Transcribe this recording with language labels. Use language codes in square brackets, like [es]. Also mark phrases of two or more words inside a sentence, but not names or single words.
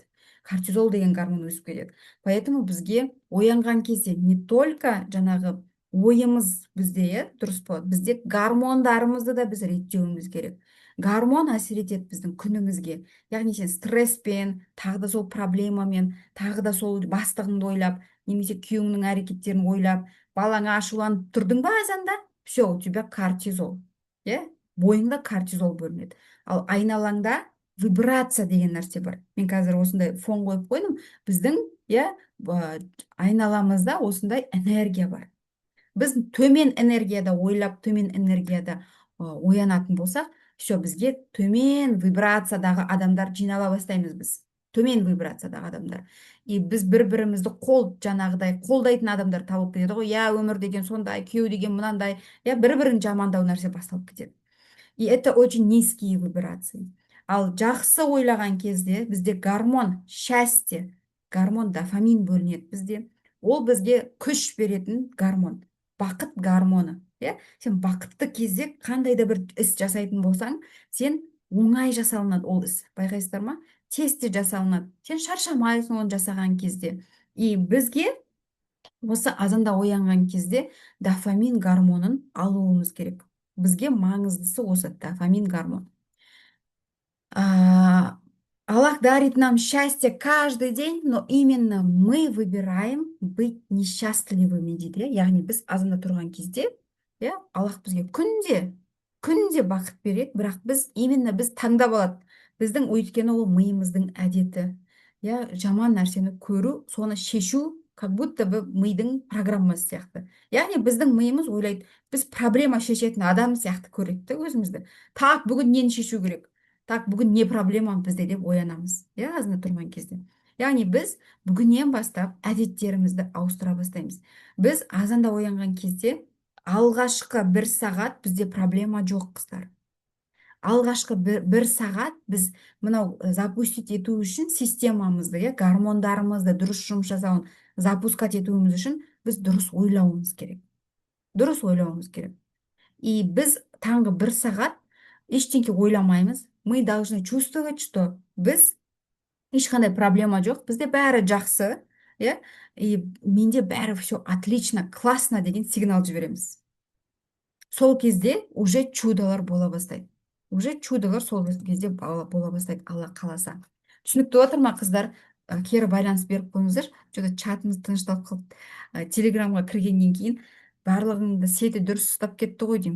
[kk] Кортизол деген гормон өсіп кетеді. Поэтому бізге оянған кезде [ru] не только [kk] жаңағы ойымыз бізде, иә, дұрыс болады, бізде гормондарымызды да біз реттеуіміз керек. Гормон әсер етеді біздің күнімізге. Яғни сен стресспен, тағы да сол проблемамен, тағы да сол бастығыңды ойлап, немесе күйеуіңнің әрекеттерін ойлап, балаңа ашуланып тұрдың ба азанда, [ru] все, у тебя кортизол, [kk] иә, бойыңда кортизол бөлінеді. Ал айналаңда вибрация деген нәрсе бар. Мен қазір осындай фон қойып қойдым. Біздің, иә, айналамызда осындай энергия бар. Біз төмен энергияда ойлап, төмен энергияда оянатын болсақ, все, бізге төмен вибрациядағы адамдар жинала бастаймыз біз. Төмен вибрациядағы адамдар. И біз бір-бірімізді жаңағыдай қолдайтын адамдар тауып кетеді ғой. Я, өмір деген сондай, күйеу деген мынандай, я, бір-бірін жамандау нәрсе басталып кетеді. [ru] И это очень низкие вибрации. [kk] Ал жақсы ойлаған кезде бізде [ru] гормон счастье, [kk] гормон дофамин бөлінеді бізде. Ол бізге күш беретін гормон, бақыт гормоны. Иә, сен бақытты кезде қандай да бір іс жасайтын болсаң, сен оңай жасалынады ол іс. Байқайсыздар ма? Тез жасалынады. Сен шаршамайсың оны жасаған кезде. И бізге осы азанда оянған кезде дофамин гормонын алуымыз керек. Бізге маңыздысы осы дофамин гормон. [ru] Аллах дарит нам счастье каждый день, но именно мы выбираем быть несчастливыми дейді. [kk] Яғни біз азанда тұрған кезде, иә, Аллах бізге күнде бақыт береді, бірақ именно біз таңдап алады. Біздің, өйткені ол миымыздың әдеті. Иә, жаман нәрсені көру, соны шешу, [ru] как будто бы [kk] мидың программасы сияқты. Яғни біздің миымыз ойлайды, біз проблема шешетін адам сияқты көреді өзімізді. Так, бүгін нені шешу керек? Так, бүгін не проблема бізде деп оянамыз, иә, азында тұрған кезде. Яғни біз бүгіннен бастап әдеттерімізді ауыстыра бастаймыз. Біз азанда оянған кезде алғашқы 1 сағат бізде проблема жоқ, қыздар. Алғашқы 1 сағат біз мынау запустить ету үшін системамызды, иә, гормондарымызды дұрыс жұмыс жасауын запускать етуіміз үшін біз дұрыс ойлауымыз керек. Дұрыс ойлауымыз керек. И біз таңғы 1 сағат ештеңке ойламаймыз, [ru] мы должны чувствовать, что [kk] біз ешқандай проблема жоқ, бізде бәрі жақсы, иә, и менде бәрі [ru] все отлично, классно [kk] деген сигнал жібереміз. Сол кезде уже чудолар бола бастайды. Уже чудолар сол кезде бола бастайды, алла қаласа. Түсінікті отыр ма, қыздар? Кері байланыс беріп қойыңыздар. Что-то чатымыз тынышталып қалды. Телеграмға кіргеннен кейін барлығыңды сеті дұрыс ұстап кетті ғой деймін.